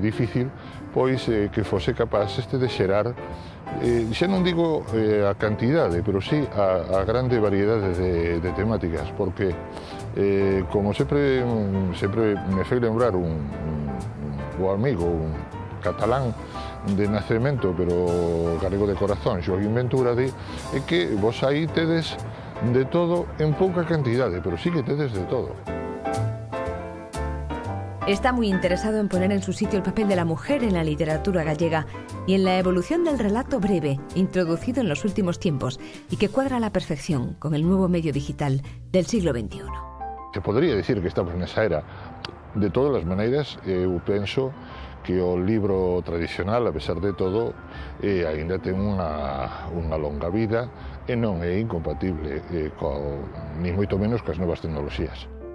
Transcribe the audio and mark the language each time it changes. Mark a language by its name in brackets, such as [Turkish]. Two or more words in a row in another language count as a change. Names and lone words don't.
[Galician] difícil, pois que fose capaz de xerar, xa non digo a cantidade, pero sí a grande variedade de temáticas, porque como sempre me fai lembrar un amigo, un catalán de nacemento, pero galego de corazón, Xoaquín Ventura, é que vos aí tedes de todo en pouca cantidade, pero sí que tedes de todo. [Spanish] Está muy interesado en poner en su sitio el papel de la mujer en la literatura gallega y en la evolución del relato breve, introducido en los últimos tiempos y que cuadra a la perfección con el nuevo medio digital del siglo XXI. Se podría decir que estamos [Galician] nesa era. De todas as maneiras, eu penso que o libro tradicional, a pesar de todo, aínda ten unha longa vida e non é incompatible ni moito menos coas novas tecnoloxías.